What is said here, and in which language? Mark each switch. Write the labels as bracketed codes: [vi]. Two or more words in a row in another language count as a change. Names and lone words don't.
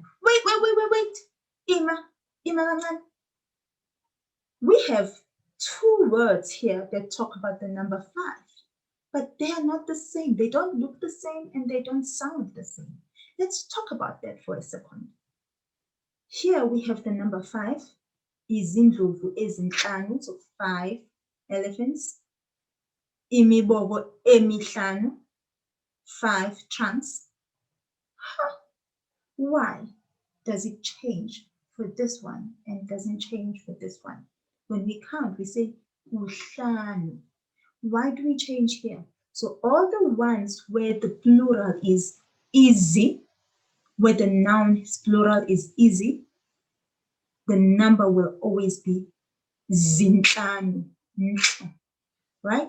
[en] Wait. [zu] Ima kancane. [en] We have 2 words here that talk about the number 5, but they are not the same. They don't look the same and they don't sound the same. Let's talk about that for a second. Here we have the number 5, [zu] izindlovu ezinhlanu, [en] so 5 elephants. [zu] Imibogo emihlanu, 5 chunks. [en] Why does it change for this one and doesn't change for this one? When we count, we say uhlanu. Why do we change here? So all the ones where the plural is easy, where the noun's plural is easy, the number will always be zinhlanu, right?